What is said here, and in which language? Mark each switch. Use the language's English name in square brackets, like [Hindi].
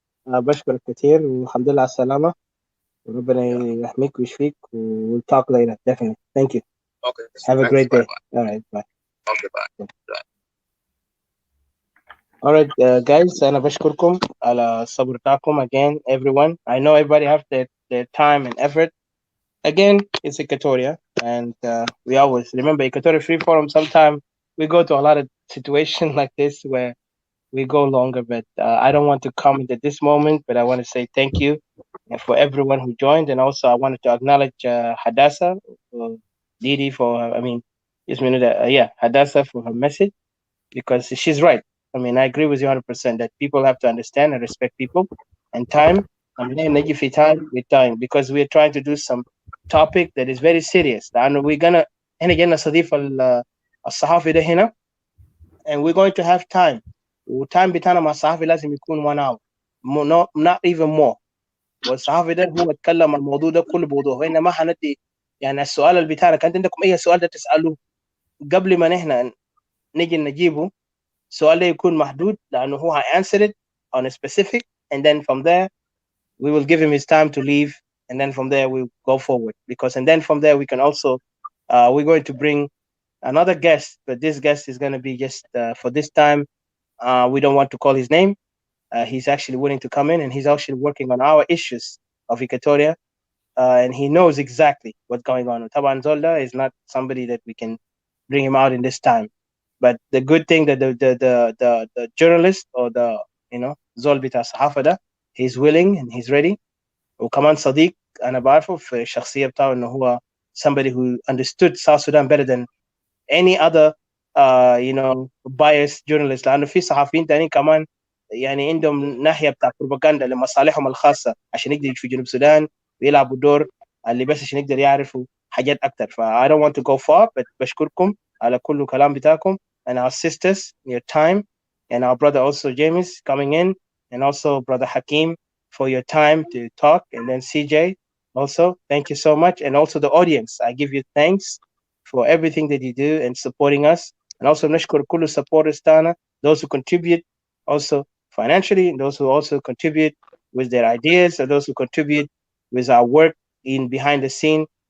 [Arabic] بشكرك كثير والحمد لله على السلامة وربنا يحميك ويشفيك. [English] We'll talk later definitely. Thank you. Okay. Have a great day. Bye. All right, bye. Okay, bye. All right, guys, [Arabic] أنا بشكركم على الصبر بتاعكم [English] again everyone. I know everybody have their time and effort. Again, it's Equatoria, and we always remember Equatoria Free Forum. Sometimes we go to a lot of situations like this where we go longer, but I don't want to comment at this moment, but I want to say thank you for everyone who joined. And also I wanted to acknowledge Hadassah, Didi for, Hadassah for her message, because she's right. I mean, I agree with you 100% that people have to understand and respect people and time. I mean, negative time with time, because we're trying to do some topic that is very serious. And we're gonna, and again, [Arabic] الصحافي ده هنا, [English] and we're going to have time. [Arabic] وتايم بتاعنا مع الصحافي لازم يكون [English] 1 hour, not even more. [Arabic] والصحافي ده هو اتكلم عن الموضوع ده بكل بوضوح, وإنما هندي يعني السؤال اللي بتاعنا كان عندكم أي سؤال ده تسألوه قبل ما نحن نيجي نجيبه. السؤال ده يكون محدود لأنه هو [English] answer it on a specific, and then from there we will give him his time to leave, and then from there we go forward, and then from there we can also we're going to bring another guest, but this guest is going to be just for this time. We don't want to call his name. He's actually willing to come in, and he's actually working on our issues of Equatoria, and he knows exactly what's going on. Taban Zolda is not somebody that we can bring him out in this time. But the good thing that the journalist or the [Arabic] Zol bita Sahafa da, [English] he's willing and he's ready. [Arabic] وكمان صديق أنا بعرفه في الشخصية بتاعه إنه هو [English] somebody who understood South Sudan better than any other biased journalist. [Arabic] لأنه في صحفيين تانيين كمان يعني عندهم ناحية بتاع بروباغندا لمصالحهم الخاصة عشان يقدر في جنوب السودان ويلعبوا دور اللي بس عشان يقدر يعرفوا حاجات أكتر. [English] I don't want to go far, but [Arabic] بشكركم على كل كلام بتاعكم, [English] and our sisters, your time, and our brother also James coming in, and also brother Hakim for your time to talk, and then CJ also, thank you so much, and also the audience, I give you thanks for everything that you do and supporting us, and also [Arabic] نشكر كل [English] supporters تاعنا, those who contribute also financially, and those who also contribute with their ideas, and those who contribute with our work in behind the scene.